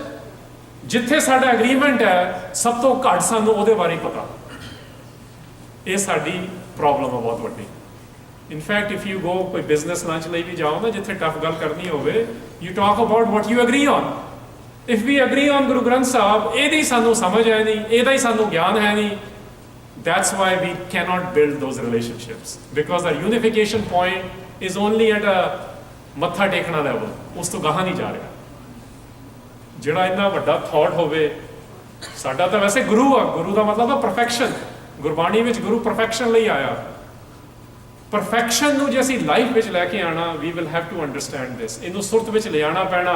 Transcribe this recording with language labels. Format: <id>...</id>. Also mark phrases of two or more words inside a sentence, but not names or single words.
<pa>ਜਿੱਥੇ ਸਾਡਾ agreement ਹੈ, ਸਭ ਤੋਂ ਘੱਟ ਸਾਨੂੰ ਉਹਦੇ ਬਾਰੇ ਪਤਾ। ਇਹ ਸਾਡੀ ਪ੍ਰੋਬਲਮ ਹੈ ਬਹੁਤ ਵੱਡੀ।</pa> <en>In fact, if you go</en> <pa>ਕੋਈ</pa> <en>business lunch</en> <pa>ਲਈ ਵੀ ਜਾਓ ਨਾ, ਜਿੱਥੇ ਟਫ ਗੱਲ ਕਰਨੀ ਹੋਵੇ,</pa> <en>you talk about what you agree on. If we agree on</en> <pa>Guru Granth Sahib, ਇਹਦੀ ਸਾਨੂੰ ਸਮਝ ਹੈ ਨਹੀਂ, ਇਹਦਾ ਹੀ ਸਾਨੂੰ ਗਿਆਨ ਹੈ ਨਹੀਂ,</pa> <en>that's why we cannot build those relationships, because our unification point is only at a</en> <pa>ਮੱਥਾ ਟੇਕਣਾ ਲੈਵਲ, ਉਸ ਤੋਂ ਗਾਹਾਂ ਨਹੀਂ ਜਾ ਰਿਹਾ। ਜਿਹੜਾ ਇੰਨਾ ਵੱਡਾ ਥਾਟ ਹੋਵੇ, ਸਾਡਾ ਤਾਂ ਵੈਸੇ ਗੁਰੂ ਆ, ਗੁਰੂ ਦਾ ਮਤਲਬ ਆ ਪਰਫੈਕਸ਼ਨ। ਗੁਰਬਾਣੀ ਵਿੱਚ ਗੁਰੂ ਪਰਫੈਕਸ਼ਨ ਲਈ ਆਇਆ। ਪਰਫੈਕਸ਼ਨ ਨੂੰ ਜੇ ਅਸੀਂ ਲਾਈਫ ਵਿੱਚ ਲੈ ਕੇ ਆਣਾ,</pa> <en>we will have to understand this,</en> <pa>ਇਹਨੂੰ ਸੁਰਤ ਵਿੱਚ ਲਿਆਉਣਾ ਪੈਣਾ।</pa>